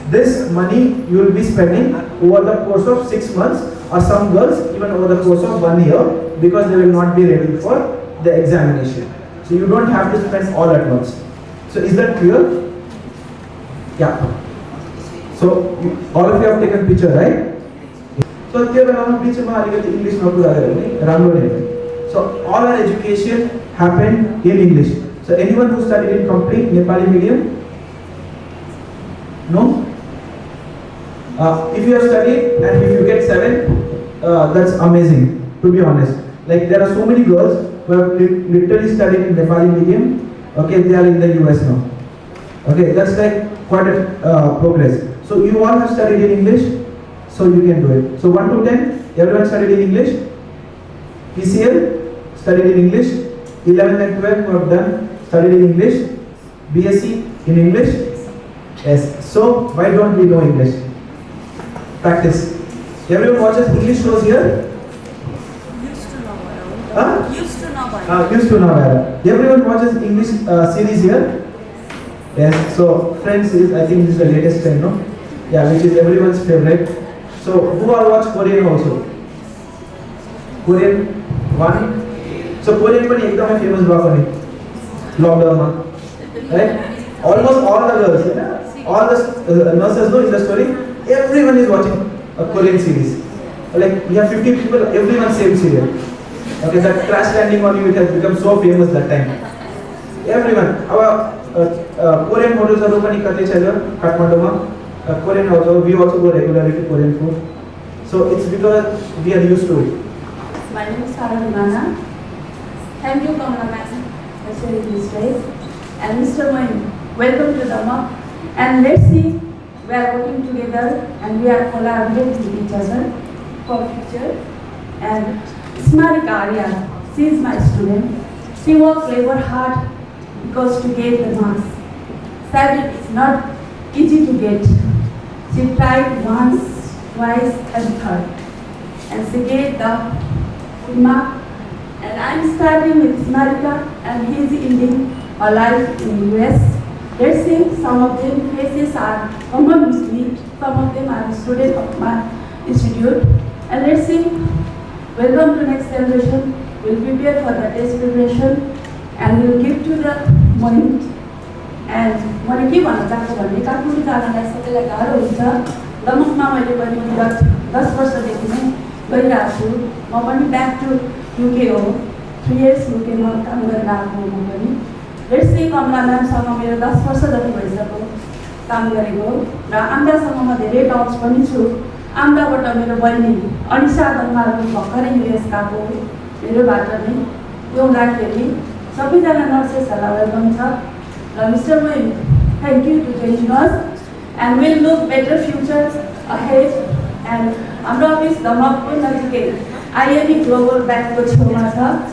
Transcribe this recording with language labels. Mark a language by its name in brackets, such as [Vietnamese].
[English] This money you will be spending over the course of 6 months, or some girls even over the course of 1 year, because they will not be ready for the examination. So you don't have to spend all at once. So is that clear? Yeah. So all of you have taken picture, right? [Nepali] So त्यो बेलामा बिचमा अलिकति इङ्ग्लिशमा कुरा गरे भने राम्रो नै हो. [English] So all our education happened in English. So anyone who studied in complete Nepali medium? No? If you have studied and if you get 7, that's amazing, to be honest. Like there are so many girls who have literally studied in Nepali medium. Okay, they are in the US now. Okay, that's like quite a progress. So you all have studied in English, so you can do it. So 1 to 10, everyone studied in English. PCL, studied in English. 11 and 12 who have done, studied in English. BSc in English. Yes. So why don't we know English? Practice. Everyone watches English shows here? Used to know about. Huh? Used to know about. Used to know about. Everyone watches English series here? Yes. So Friends is, I think this is the latest trend, no? Yeah, which is everyone's favorite. So who all watch Korean also? Korean one. [Nepali] So Korean पनि एकदमै famous भएको नि लकडाउनमा, right? [English] Almost all the girls, all the nurses know in the story. Everyone is watching a Korean series. Like we have 50 people, everyone same serial. Okay, that Crash Landing on You, it has become so famous that time. Everyone. Our Korean hotels [Nepali] पनि कतै छ काठमाडौँमा. [English] Korean hotel, we also go regularly to Korean food. So it's because we are used to it. My name is Sarah Mana. Thank you, Kamala Madam, for sharing this space. And Mr. Moin, welcome to damak. And let's see, we are working together and we are collaborating with each other for future. And Smarika Arya, she is my student. She works labor hard because to get the marks. Sadly, it's not easy to get. She tried once, twice, and third, and she get the mark. And I'm starting with Smarika, and he is ending a life in the US. Let's see, some of them faces are common with me, some of them are students of my institute. And let's see, welcome to next generation. We'll prepare for the test preparation, and we'll give to the money. [Nepali] And मैले के भन्न चाहन्छु भने काठमाडौँ जानलाई सबैलाई गाह्रो हुन्छ. दमकमा मैले पनि विगत 10 वर्षदेखि नै गइरहेको छु. म पनि [English] back to UK [Nepali] हो. 3 years युकेमा काम गरेर आएको हो म पनि. [English] let's see, [Nepali] कमला म्यामसँग मेरो 10 वर्ष जति भइसक्यो काम गरेको र आन्द्रासँग म धेरै टच पनि छु. आन्द्राबाट मेरो बहिनी अनिसा दमालको भर्खरै युएस गएको मेरोबाट नै. त्यो हुँदाखेरि सबैजना नर्सेसहरूलाई वेलकम छ. [English] Mr. Moin, thank you to joining us, and we'll look better futures ahead. [Nepali] And हाम्रो अफिस दमकको नजिकै IME Global Bankको छेउमा छ.